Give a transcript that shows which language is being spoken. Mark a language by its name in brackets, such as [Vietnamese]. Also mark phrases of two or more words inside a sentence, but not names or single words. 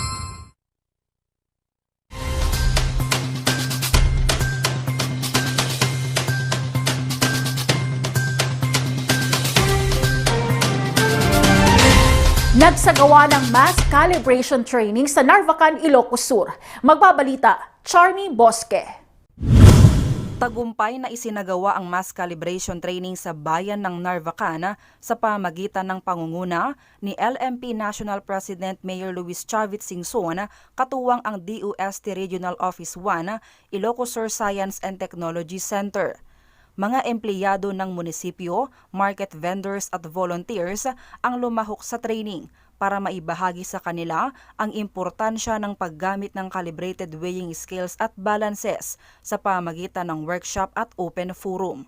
[Filipino] Nagsagawa ng [English] mass calibration training [Filipino] sa Narvacan, Ilocos Sur. Magbabalita, Charmy Bosque. Tagumpay na isinagawa ang [English] mass calibration training [Filipino] sa bayan ng Narvacan sa pamagitan ng pangunguna ni LMP National President Mayor Luis Chavit Singson, katuwang ang DOST Regional Office 1, Ilocos Sur Science and Technology Center. Mga empleyado ng munisipyo, [English] market vendors [Filipino] at volunteers ang lumahok sa training para maibahagi sa kanila ang importansya ng paggamit ng [English] calibrated weighing scales [Filipino] at balances sa pamagitan ng workshop at [English] open forum.